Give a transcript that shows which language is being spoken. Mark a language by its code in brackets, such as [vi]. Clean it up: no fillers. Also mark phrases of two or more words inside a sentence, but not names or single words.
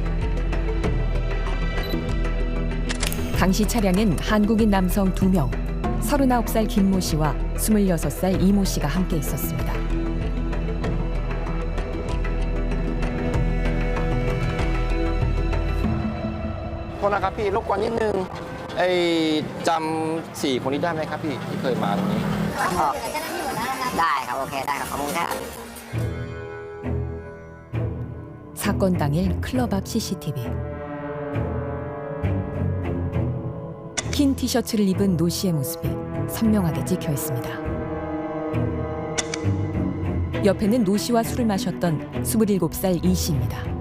[ko] 당시 차량엔 한국인 남성 2명, 39살 김모 씨와 26살 이모 씨가 함께 있었습니다. 토나카피 로권이는 [th] จำ4 คนนี้ได้ไหมครับพี่ที่เคยมาตรงนี้ ได้ครับโอเคได้ครับขอบคุณครับ [ko] 사건 당일 클럽 앞 CCTV. 흰 티셔츠를 입은 노 씨의 모습이 선명하게 찍혀 있습니다. 옆에는 노 씨와 술을 마셨던 27살 이 씨입니다.